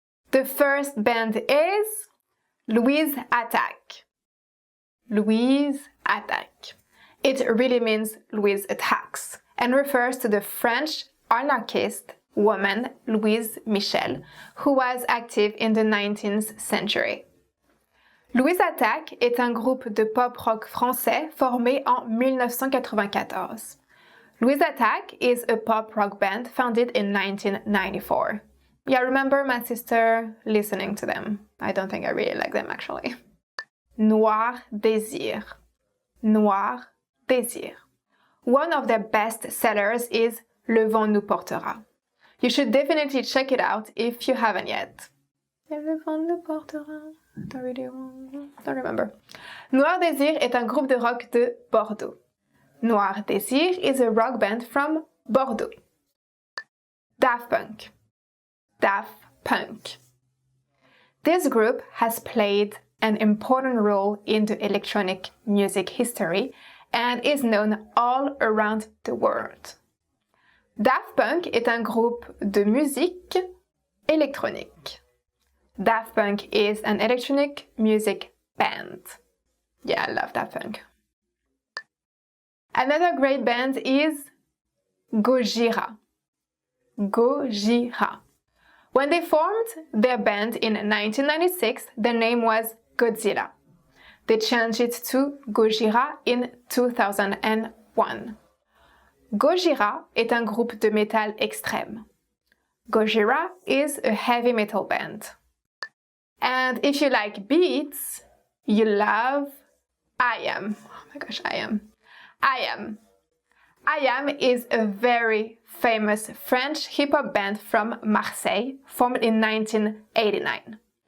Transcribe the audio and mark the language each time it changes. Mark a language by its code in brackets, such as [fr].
[en] The first band is Louise Attaque. Louise Attaque. It really means Louise attacks and refers to the French anarchist woman Louise Michel, who was active in the 19th century. [fr] Louise Attaque est un groupe de pop-rock français formé en 1994. [en] Louise Attaque is a pop-rock band founded in 1994. Yeah, I remember my sister listening to them. I don't think I really like them actually. Noir Désir. Noir Désir. One of their best sellers is Le Vent nous portera. You should definitely check it out if you haven't yet. Le Vent nous portera. Don't remember. [fr] Noir Désir est un groupe de rock de Bordeaux. [en] Noir Désir is a rock band from Bordeaux. Daft Punk. Daft Punk. This group has played an important role in the electronic music history and is known all around the world. [fr] Daft Punk est un groupe de musique électronique. [en] Daft Punk is an electronic music band. Yeah, I love Daft Punk. Another great band is Gojira. Gojira. When they formed their band in 1996, their name was Godzilla. They changed it to Gojira in 2001. [fr] Gojira est un groupe de métal extrême. [en] Gojira is a heavy metal band. And if you like beats, you love I.am. Oh my gosh, I.am. I.am. I.am is a very famous French hip-hop band from Marseille, formed in 1989.